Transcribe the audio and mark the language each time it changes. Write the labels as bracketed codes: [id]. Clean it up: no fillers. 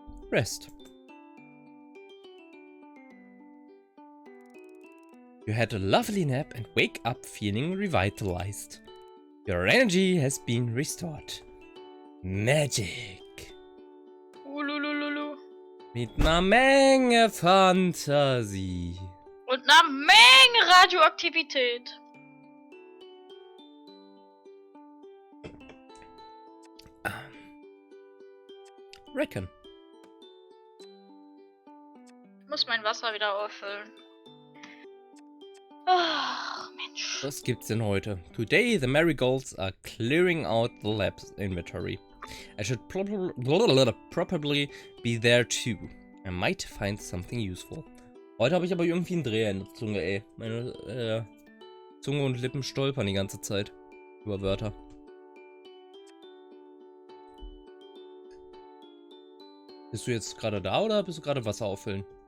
[en] Rest. You had a lovely nap and wake up feeling revitalized. Your energy has been restored. Magic. Ululululu. [de] Mit einer Menge Fantasie. Und einer Menge Radioaktivität. [en] Reckon. [de] Ich muss mein Wasser wieder auffüllen. Ach, Mensch. Was gibt's denn heute? [en] Today the marigolds are clearing out the lab's inventory. I should probably be there too. I might find something useful. [de] Heute habe ich aber irgendwie einen Dreher in der Zunge, ey. Meine Zunge und Lippen stolpern die ganze Zeit über Wörter. Bist du jetzt gerade da oder bist du gerade Wasser auffüllen?